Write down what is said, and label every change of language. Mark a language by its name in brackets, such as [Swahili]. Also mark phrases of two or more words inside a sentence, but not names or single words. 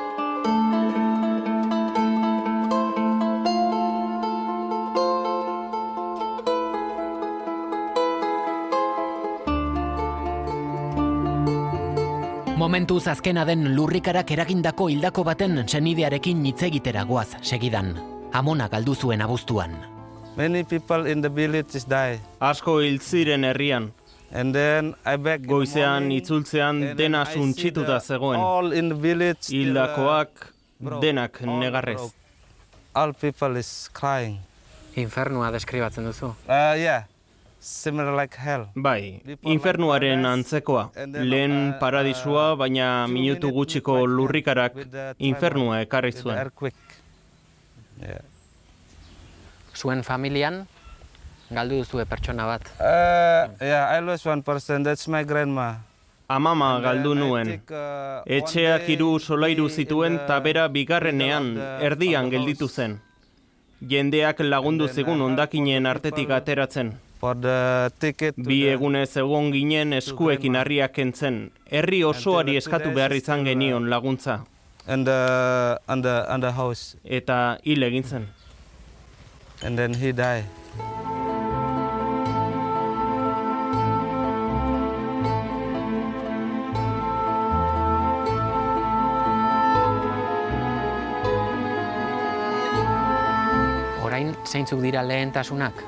[Basque] Momentuz azkena den lurrikarak eragindako hildako baten senidearekin hitz egitera goaz segidan. Amona galdu zuen abuztuan. [English] Many people in the villages die. [Basque] Asko hil ziren herrian. [English] And then I back [Basque] Goizean itzultzean dena suntsituta zegoen. Hildakoak denak negarrez. [English] All people is crying. [Basque] Infernua deskribatzen duzu. [English] Yeah. Similar like hell. [Basque] Bai, infernuaren antzekoa. Lehen paradisua, baina minutu gutxiko lurrikarak infernua ekarri zuen. Zuen familian galdu duzue pertsona bat. [English] Yeah, I lost one person, that's my grandma. [Basque] Amama galdu nuen. Etxeak 3 solairu zituen eta bera bigarrenean erdian gelditu zen. Jendeak lagundu zigun hondakinen artetik ateratzen. Bi egunez egon ginen eskuekin harriak kentzen. Herri osoari eskatu behar izan genion laguntza. Eta hil egin zen. [English] And then he died. [Basque] Orain zeintzuk dira lehentasunak?